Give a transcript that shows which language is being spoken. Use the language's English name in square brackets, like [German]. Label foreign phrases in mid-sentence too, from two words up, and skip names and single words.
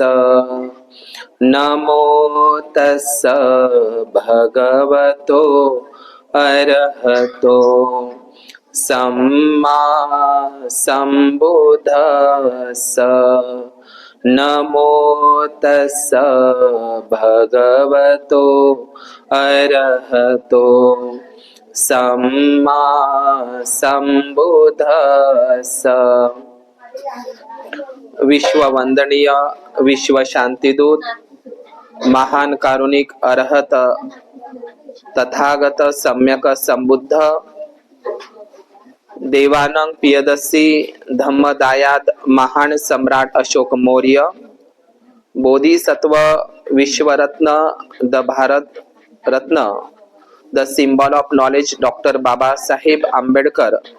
[Pali] नमो तस्स भगवतो अरहतो सम्मा सम्बुद्धस्स। नमो तस्स भगवतो अरहतो सम्मा सम्बुद्धस्स। [Marathi] विश्ववंदनीय विश्व शांतिदूत महान कारुणिक अरहत तथागत सम्यक संबुद्ध देवानंद पियदसी धम्मदायाद महान सम्राट अशोक मौर्य बोधिसत्व विश्वरत्न द भारत रत्न [English] the symbol of knowledge [Marathi] डॉक्टर बाबासाहेब आंबेडकर